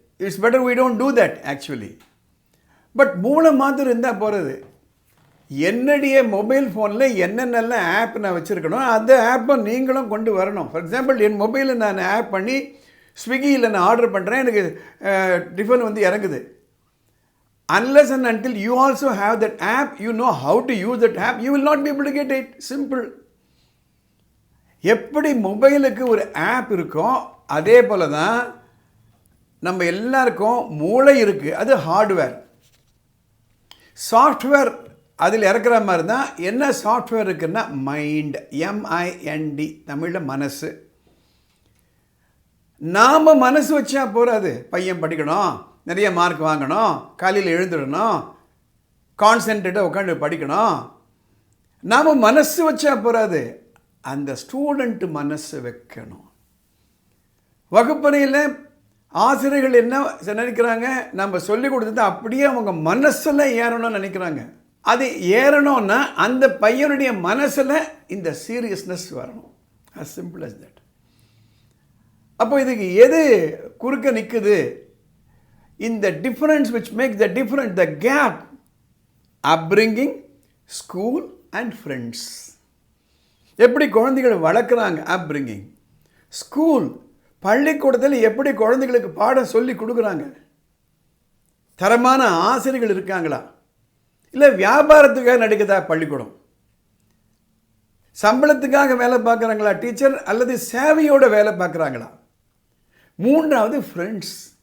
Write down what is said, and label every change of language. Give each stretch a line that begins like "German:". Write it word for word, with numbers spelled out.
English: It's better we don't do that actually.
Tamil: But மூளை மாத்திரம் இருந்தால் போகிறது. என்னுடைய மொபைல் ஃபோனில் என்னென்ன ஆப் நான் வச்சுருக்கணும் அந்த ஆப்பை நீங்களும் கொண்டு வரணும். ஃபார் எக்ஸாம்பிள், என் மொபைலில் நான் ஆப் பண்ணி ஸ்விக்கியில் நான் ஆர்டர் பண்ணுறேன், எனக்கு டிஃபன் வந்து இறங்குது.
English: Unless and until you also have that app, you know how to use that app, you will not be able to get it. Simple.
Tamil: எப்படி மொபைலுக்கு ஒரு ஆப் இருக்கோ அதே போல தான் நம்ம எல்லாருக்கும் மூளை இருக்குது. அது ஹார்ட்வேர். சாஃப்ட்வேர் அதில் இறக்குற மாதிரி தான். என்ன சாஃப்ட்வேர் இருக்குன்னா, மைண்ட், எம்ஐஎன்டி, தமிழில் மனசு. நாம் மனசு வச்சா போகாது. பையன் படிக்கணும், நிறைய மார்க் வாங்கணும், காலையில் எழுந்துடணும், கான்சென்ட்ரேட்டாக உட்காந்து படிக்கணும், நாம் மனசு வச்சா போகாது, அந்த ஸ்டூடெண்ட்டு மனசு வைக்கணும். வகுப்பறையில் ஆசிரியர்கள் என்ன நினைக்கிறாங்க, நம்ம சொல்லிக் கொடுத்தது அப்படியே அவங்க மனசில் ஏறணும்னு நினைக்கிறாங்க. அது ஏறணும்னா அந்த பையனுடைய மனசில் இந்த சீரியஸ்னஸ் வரணும்.
English: as simple as that.
Tamil: அப்போ இதுக்கு எது குறுக்க நிற்குது? இந்த difference
English: which makes the difference, the gap, upbringing, school and friends.
Tamil: எப்படி குழந்தைகள் வளர்க்குறாங்க, upbringing, ஸ்கூல், பள்ளிக்கூடத்தில் எப்படி குழந்தைகளுக்கு பாடம் சொல்லி கொடுக்குறாங்க, தரமான ஆசிரியர்கள் இருக்காங்களா, இல்லை வியாபாரத்துக்காக நடக்குதா பள்ளிக்கூடம், சம்பளத்துக்காக வேலை பார்க்குறாங்களா டீச்சர், அல்லது சேவையோட வேலை பார்க்குறாங்களா, மூன்றாவது ஃப்ரெண்ட்ஸ்.